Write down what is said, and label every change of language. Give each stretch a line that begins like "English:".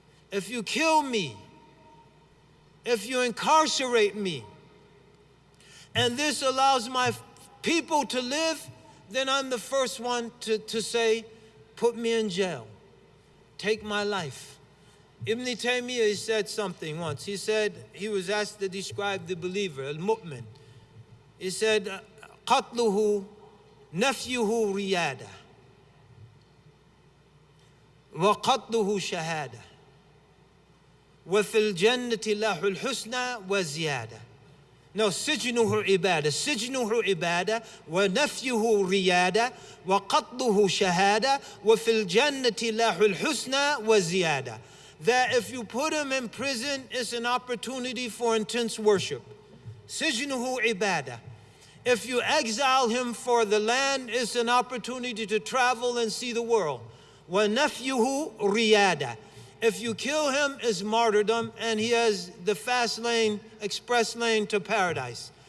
English: If you kill me, if you incarcerate me, and this allows my people to live, then I'm the first one to say, put me in jail, take my life. Ibn Taymiyyah, he said something once. He said, he was asked to describe the believer, al-mu'min. He said,
Arabic: قَتْلُهُ نَفْيُهُ رِيَادَةٌ وَقَتْلُهُ شَهَادَةٌ وَفِي الْجَنَّةِ لَهُ الْحُسْنَى وَزِيَادَةٌ. No, سجنه عبادة، سجنه عبادة ونفيه ريادة وقتله شهادة وفي الجنة له الحسنى وزيادة.
English: That if you put him in prison, it's an opportunity for intense worship.
Arabic: سجنه عبادة.
English: If you exile him for the land, it's an opportunity to travel and see the world.
Arabic: وَنَفْيُهُ رِيَادَةٌ.
English: If you kill him, it's martyrdom, and he has the fast lane, express lane to paradise.